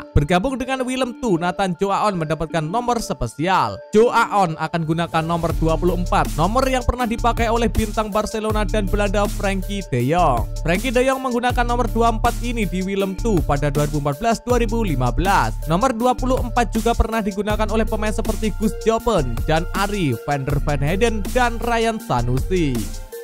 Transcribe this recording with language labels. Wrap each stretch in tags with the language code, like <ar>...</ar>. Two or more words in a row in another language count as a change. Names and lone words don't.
<id>Bergabung dengan Willem II, Nathan Joaon mendapatkan nomor spesial. Joaon akan gunakan nomor 24, nomor yang pernah dipakai oleh bintang Barcelona dan Belanda Frenkie de Jong. Frenkie de Jong menggunakan nomor 24 ini di Willem II pada 2014-2015. Nomor 24 juga pernah digunakan oleh pemain seperti Guus Joppen, Jan Arrie, Van der Van Heyden, dan Ryan Sanusi.</id>